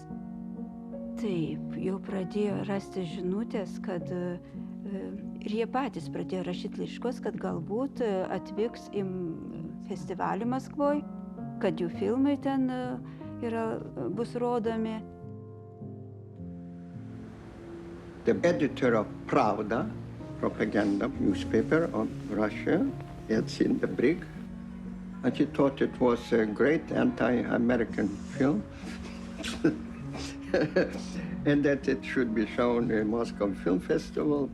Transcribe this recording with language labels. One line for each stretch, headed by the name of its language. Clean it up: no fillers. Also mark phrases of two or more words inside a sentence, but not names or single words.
Lithuanian: Taip, jau pradėjo rasti žinutės, kad ir jie patys pradėjo rašyti laiškus, kad galbūt atvyks į festivalį Maskvoj, kad jų filmai ten bus rodomi.
English: The editor of Pravda, propaganda newspaper of Russia, had seen the brig, and he thought it was a great anti-American film. And that it should be shown in Moscow Film Festival.